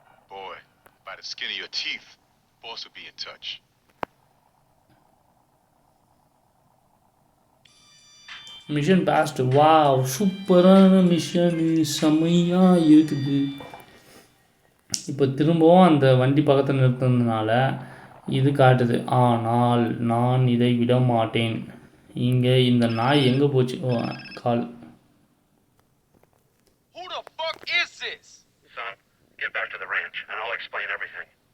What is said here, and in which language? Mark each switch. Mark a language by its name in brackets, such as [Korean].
[English] Boy, by the skin of your teeth, boss will be in touch. [Tamil] Mission past wow சூப்பரான mission செம்மையாக இருக்குது இப்போ திரும்பவும் அந்த வண்டி பக்கத்தில் நிறுத்தினதுனால இது காட்டுது ஆனால் நான் இதை விட மாட்டேன் இங்கே இந்த நாய் எங்கே போச்சு ஓ கால் [English] Who the fuck is this? Son, get back to the ranch and I'll explain everything.